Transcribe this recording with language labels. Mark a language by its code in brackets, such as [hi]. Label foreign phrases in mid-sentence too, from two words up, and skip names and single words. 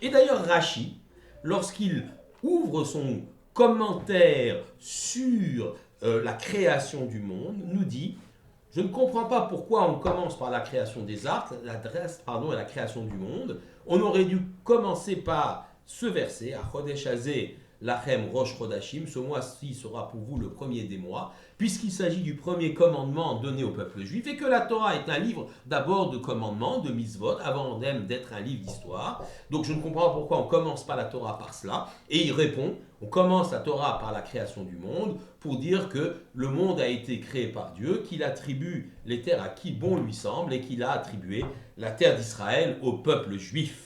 [fr] Et d'ailleurs Rashi, lorsqu'il ouvre son commentaire sur la création du monde, nous dit « Je ne comprends pas pourquoi on commence par la création des arcs, et la création du monde. On aurait dû commencer par ce verset, à [he] חודש הזה, לכם ראש חודשים, [fr] ce mois-ci sera pour vous le premier des mois, puisqu'il s'agit du premier commandement donné au peuple juif, et que la Torah est un livre d'abord de commandements, de mitzvot, avant même d'être un livre d'histoire. Donc je ne comprends pas pourquoi on ne commence pas la Torah par cela. Et il répond, on commence la Torah par la création du monde, pour dire que le monde a été créé par Dieu, qu'il attribue les terres à qui bon lui semble, et qu'il a attribué la terre d'Israël au peuple juif.